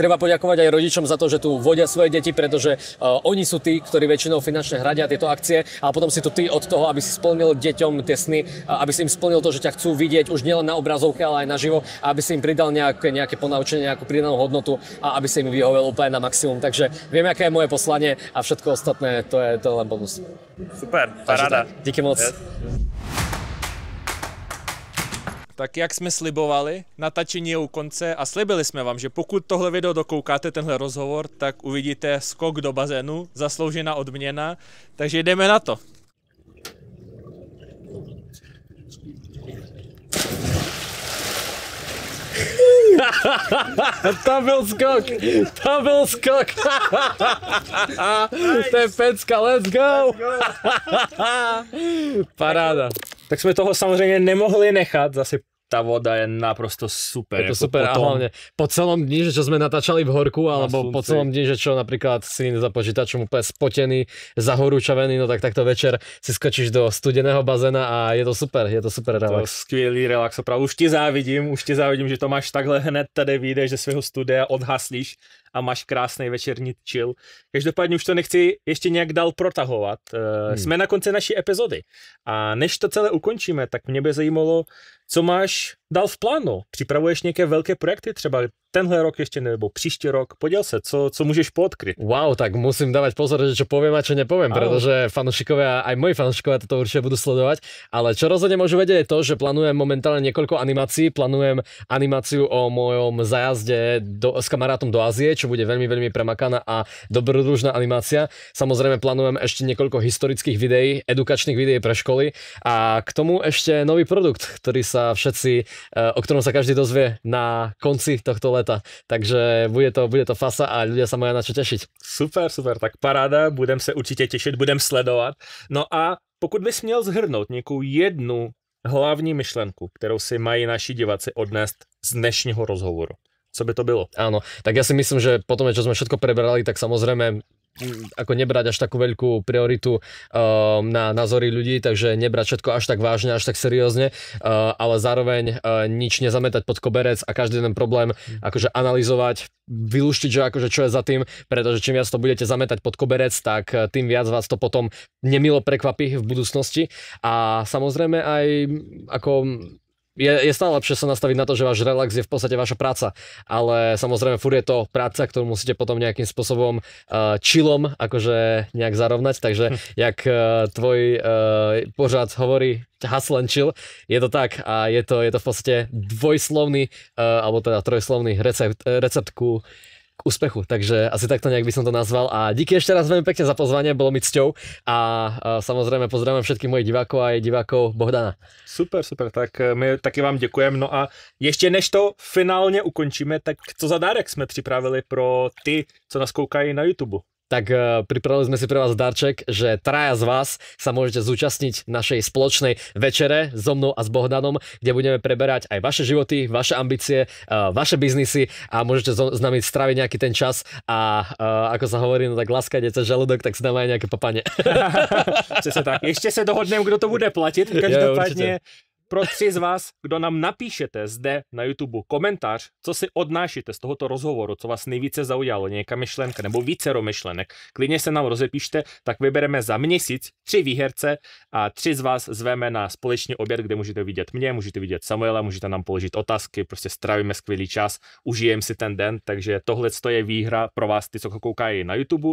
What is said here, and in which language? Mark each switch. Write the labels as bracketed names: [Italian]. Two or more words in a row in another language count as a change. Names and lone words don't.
[Slovak] Treba poďakovať aj rodičom za to, že tu vodia svoje deti, pretože oni sú tí, ktorí väčšinou finančne hradia tieto akcie a potom si tu ty od toho, aby si splnil deťom tie sny, aby si im splnil to, že ťa chcú vidieť už nielen na obrazovke, ale aj naživo a aby si im pridal nejaké ponaučenie, nejakú pridanú hodnotu a aby si im vyhovel úplne na maximum. Takže viem, aké je moje poslanie a všetko ostatné, to je len bonus. [Czech] Super, paráda. Díky moc. Yes. Tak jak jsme slibovali, natáčení je u konce a slibili jsme vám, že pokud tohle video dokoukáte, tenhle rozhovor, tak uvidíte skok do bazénu, zasloužená odměna, takže jdeme na to. To byl skok. To je pecka, [English] let's go. [Czech] Paráda. Tak jsme toho samozřejmě nemohli nechat, zase tá voda je naprosto super. [Slovak] Je to super potom... a hlavne po celom dni, že čo sme natáčali v horku, alebo po celom dni, že čo napríklad si za počítačom úplne spotený, zahorúčavený, no tak takto večer si skočíš do studeného bazéna a je to super relax. [Czech] To skvělý relax, opravdu. Už ti závidím, že to máš takhle hned tady vyjdeš ze svého studia, odhaslíš a máš krásný večerní chill. Každopádně už to nechci ještě nějak dál protahovat. Jsme na konci naší epizody a než to celé ukončíme, tak mě by zajímalo, co máš dál v plánu? Připravuješ nějaké velké projekty, třeba tenhle rok ještě nebo příští rok? Poděl se, co můžeš poodkryť? [Slovak] Wow, tak musím dávať pozor, že čo poviem a čo nepoviem, pretože fanúšikovia, aj moji fanúšikovia toto určite budú sledovať, ale čo rozhodne môžu vedieť je to, že plánujem momentálne niekoľko animácií, plánujem animáciu o mojom zajazde s kamarátom do Ázie, čo bude veľmi, veľmi premakaná a dobrodružná animácia. Samozrejme plánujem ešte niekoľko historických videí, edukačných videí pre školy a k tomu ešte nový produkt, ktorý sa všetci, o ktorom sa každý dozvie na konci tohto leta. Takže bude to fasa a ľudia sa majú na čo tešiť. [Czech] Super, tak paráda, budem se určitě těšit, budem sledovat. No a pokud bys měl zhrnout nějakou jednu hlavní myšlenku, kterou si mají naši diváci odnést z dnešního rozhovoru, co by to bylo? [Slovak] Áno, tak ja si myslím, že potom, čo sme všetko prebrali, tak samozrejme ako nebrať až takú veľkú prioritu na názory ľudí, takže nebrať všetko až tak vážne, až tak seriózne, ale zároveň nič nezametať pod koberec a každý ten problém akože analyzovať, vylúštiť, že akože čo je za tým, pretože čím viac to budete zametať pod koberec, tak tým viac vás to potom nemilo prekvapí v budúcnosti a samozrejme aj ako je stále lepšie sa nastaviť na to, že váš relax je v podstate vaša práca, ale samozrejme furt je to práca, ktorú musíte potom nejakým spôsobom chillom akože nejak zarovnať, takže jak tvoj pořad hovorí [English] hustle and chill, [Slovak] je to tak a je to v podstate dvojslovný alebo teda trojslovný recept ku úspechu, takže asi takto nejak by som to nazval a díky ešte raz veľmi pekne za pozvanie, bolo mi cťou a samozrejme pozdravujem všetkých mojich divákov a aj divákov Bohdana. [Czech] Super, tak my taky vám děkujeme. No a ještě než to finálně ukončíme, tak co za dárek jsme připravili pro ty, co nás koukají na YouTube? [Slovak] Tak pripravili sme si pre vás darček, že traja z vás sa môžete zúčastniť našej spoločnej večere so mnou a s Bohdanom, kde budeme preberať aj vaše životy, vaše ambície, vaše biznisy a môžete s nami stráviť nejaký ten čas a ako sa hovorí, no tak láska ide cez žalúdok, tak si dáme aj nejaké papanie. [Czech] Přesně tak. Ještě se dohodneme, kdo to bude platit. Každopádně pro 3 z vás, kdo nám napíšete zde na YouTube komentář, co si odnášíte z tohoto rozhovoru, co vás nejvíce zaujalo, nějaká myšlenka nebo vícero myšlenek, klidně se nám rozepíšte, tak vybereme za měsíc 3 výherce a 3 z vás zveme na společný oběd, kde můžete vidět mě, můžete vidět Samuela, můžete nám položit otázky, prostě strávíme skvělý čas, užijeme si ten den, takže tohle je výhra pro vás, ty, co koukají na YouTube.